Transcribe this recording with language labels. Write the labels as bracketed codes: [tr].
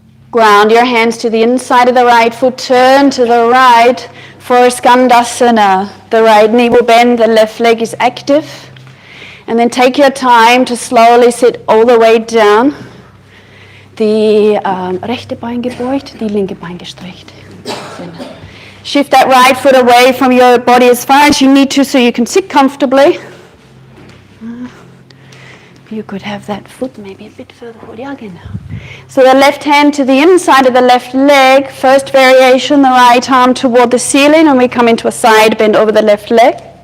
[en] Ground your hands to the inside of the right foot, turn to the right for Skandasana. The right knee will bend, the left leg is active. And then take your time to slowly sit all the way down. [de] Die rechte Bein gebeugt, die linke Bein gestreckt. [en] Shift that right foot away from your body as far as you need to so you can sit comfortably. You could have that foot maybe a bit further forward. [de] Ja, genau. [en] So the left hand to the inside of the left leg. First variation, the right arm toward the ceiling, and we come into a side bend over the left leg.